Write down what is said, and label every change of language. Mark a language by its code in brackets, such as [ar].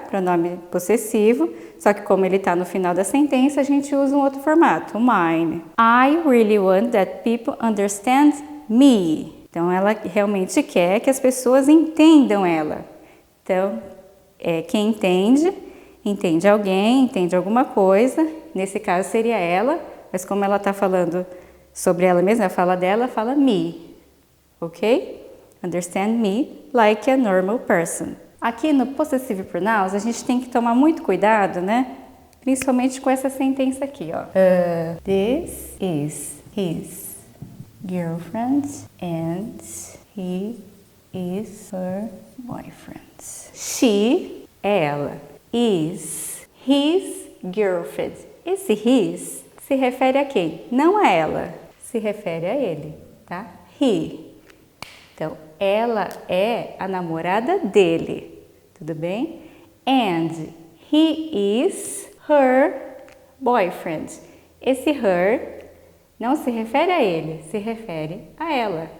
[pt] Pronome possessivo, só que como ele está no final da sentença, a gente usa um outro formato, o mine. [en] I really want that people understand me. [pt] Então, ela realmente quer que as pessoas entendam ela. Então, quem entende alguém, entende alguma coisa, nesse caso seria ela, mas como ela está falando sobre ela mesma, a fala dela, fala me, ok? [en] Understand me like a normal person. [pt] Aqui no possessive pronouns, a gente tem que tomar muito cuidado, né? Principalmente com essa sentença aqui, ó. [en] This is his girlfriend and he is her boyfriend. She, ela, is his girlfriend. [pt] Esse his se refere a quem? Não a ela, se refere a ele, tá? He. Então, ela é a namorada dele, tudo bem? [en] And he is her boyfriend. [pt] Esse her não se refere a ele, se refere a ela.